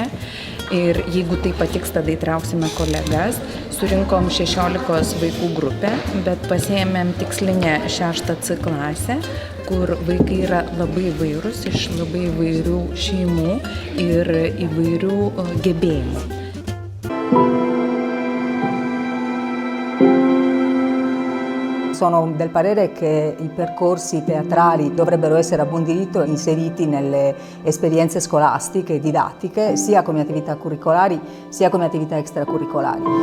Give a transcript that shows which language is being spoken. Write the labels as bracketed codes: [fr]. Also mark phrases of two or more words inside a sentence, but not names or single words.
[lt] Ir jeigu tai patiks, tada įtrauksime kolegas. Surinkom 16 vaikų grupę, bet pasiėmėm tikslinę 6 C klasę, kur vaikai yra labai įvairūs, iš labai įvairių šeimų ir įvairių gebėjimų. [it] Sono del parere che i percorsi teatrali dovrebbero essere a buon diritto inseriti nelle esperienze scolastiche e didattiche, sia come attività curricolari sia come attività extracurricolari.